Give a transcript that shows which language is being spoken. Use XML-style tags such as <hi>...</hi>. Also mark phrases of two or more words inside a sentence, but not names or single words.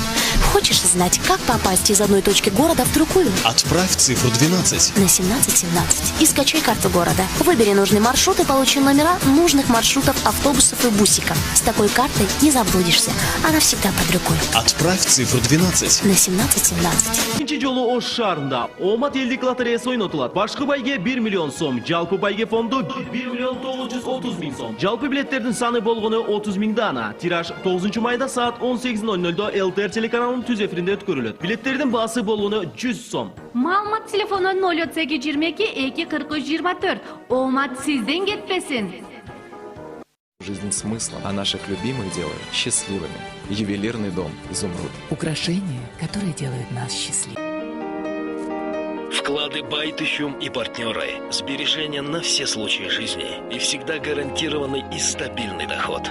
<ru>Хочешь знать, как попасть из одной точки города в другую? Отправь цифру 12 на 1717 и скачай карту города. Выбери нужный маршрут и получи номера нужных маршрутов автобусов и бусиков. С такой картой не заблудишься. Она всегда под рукой. Отправь цифру 12 на 1717.</ru> <ky>Üçüncü жолу Ош шаарында Омат элдик лотереясы ойнотулат. Башкы байге 1 миллион сом, жалпы байге фонду 1 миллион 930 миң сом. Жалпы билеттердин саны болгону 30 миң дана. Тираж 9 майда саат 18:00 ЛТР телеканалынын түз эфиринде өткөрүлөт. Билеттердин баасы болгону 100 сом. Маалымат телефону 032 22 43 24. Омат сизден кетпесин.</ky> <ru>Жизнь смыслом, а наших любимых делает счастливыми. Ювелирный дом «Изумруд». Украшения, которые делают нас счастливыми. Вклады Байтыщум и партнеры. Сбережения на все случаи жизни. И всегда гарантированный и стабильный доход.</ru>